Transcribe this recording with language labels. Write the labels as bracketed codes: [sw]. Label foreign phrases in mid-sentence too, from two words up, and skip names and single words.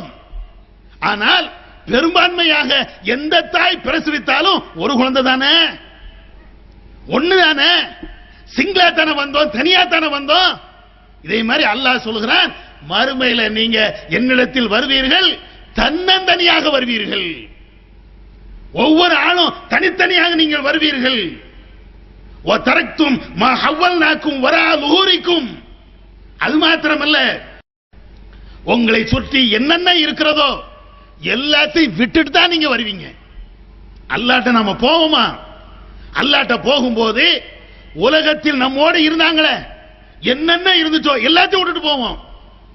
[ta] ஆனால் பெரும்பான்மையாக எந்த தாய் பிரசவித்தாலும் ஒரு குழந்தை தானே, ஒண்ணு தானே. சிங்களா தானே வந்தோம், தனியா தானே வந்தோம். இதே மாதிரி அல்லாஹ் சொல்கிறான், மறுமையில நீங்க என்னிடத்தில் வருவீர்கள், தன்னந்தனியாக வருவீர்கள். ஒவ்வொரு ஆளும் தனித்தனியாக நீங்கள் வருவீர்கள். [ar] وَتَرَكْتُمْ مَا حَوَّلْنَاكُمْ وَرَاءَ ظُهُورِكُمْ. [ta] அது மாத்திரமல்ல, உங்களை சுற்றி என்னென்ன இருக்கிறதோ எல்லாத்தையும் விட்டுட்டு தான் நீங்க வருவீங்க. அல்லாஹ்ட்ட நாம போவோமா? அல்லாஹ்ட்ட போகும்போது உலகத்தில் நம்மோடு இருந்தாங்களே, என்னென்ன இருந்துச்சோ எல்லாத்தையும் விட்டுட்டு போவோம்.